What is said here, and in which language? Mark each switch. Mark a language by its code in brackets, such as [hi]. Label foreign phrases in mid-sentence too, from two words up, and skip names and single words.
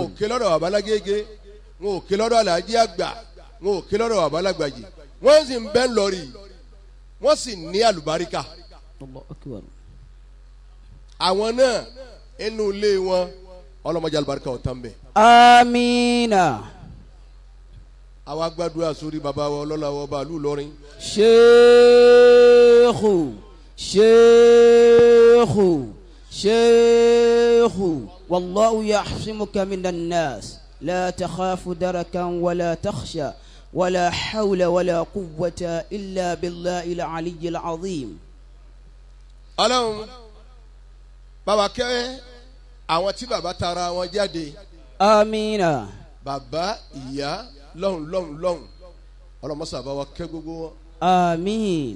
[yo] ò ké lọ́dọ̀ babalágége wọn ò ké lọ́dọ̀ alájí àgbà wọn ò ké lọ́dọ̀ babalágbàjì wọ́n sì ń bẹ ńlọrin yìí wọ́n sì ní àlùbáríkà. [ar] الله أكبر. [yo] àwọn náà inú ilé wọn ọlọ́mọdé àlùbáríkà ọ̀tá ń bẹ. Amina. àwa gbàdúrà sórí baba wa ọlọ́lá wa ọba ìlú Ìlọrin. [ar] شيخ والله يعصمك من الناس لا تخاف دركا ولا تخشى ولا حول ولا قوة إلا بالله العلي العظيم. [yo] ọlọ́run bàbá kẹ́ àwọn tí bàbá tara wọn jáde. Amina. bàbá ìyá lọ́hùn ọlọ́mọsà bá wa kẹ́ gbogbo wọn. Àmín.